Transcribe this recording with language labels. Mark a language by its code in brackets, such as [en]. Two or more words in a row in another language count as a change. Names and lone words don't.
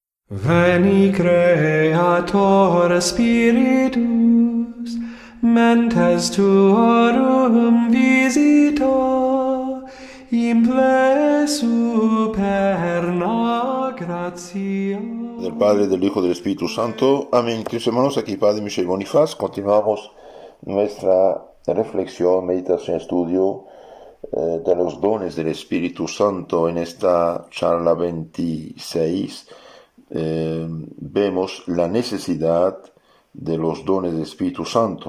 [la] Veni Creator Spiritus, mentes tuorum visita, imple superna gratia. [es] Del Padre, del Hijo, del Espíritu Santo. Amén. Queridos hermanos, aquí Padre Michel Bonifaz. Continuamos nuestra reflexión, meditación, estudio de los dones del Espíritu Santo. En esta charla 26 vemos la necesidad de los dones del Espíritu Santo.